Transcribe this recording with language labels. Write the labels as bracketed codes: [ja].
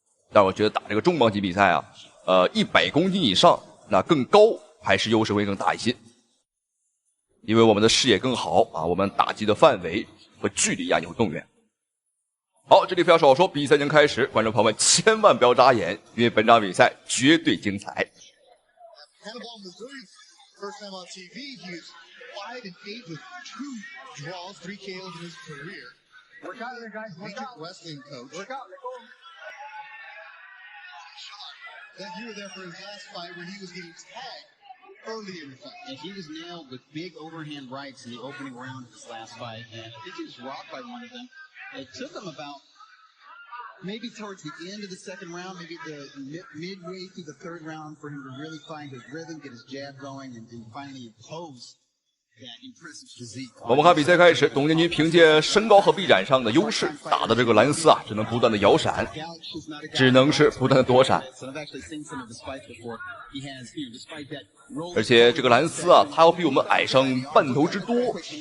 [zh] 但我觉得打这个重磅级比赛啊，100公斤以上，那更高还是优势会更大一些，因为我们的视野更好啊，我们打击的范围和距离啊有更远。好，这里不要少说，比赛已经开始，观众朋友们千万不要眨眼，因为本场比赛绝对精彩。 [en] First time on TV, he is 5-8 with 2 draws, 3 KOs in his career. Work out there, guys. Work out. Wrestling coach. Work out. That you were there for his last fight where he was getting tagged early in the fight. And he was nailed with big overhand rights in the opening round of his last fight, and I think he was rocked by one of them. It took him about maybe towards the end of the second round, maybe the midway through the third round for him to really find his rhythm, get his jab going, and finally impose that impressive physique. [zh] 我们看比赛开始，董建军凭借身高和臂展上的优势，打的这个兰斯啊，只能不断的摇闪，只能是不断的躲闪。而且这个兰斯啊，他要比我们矮上半头之多。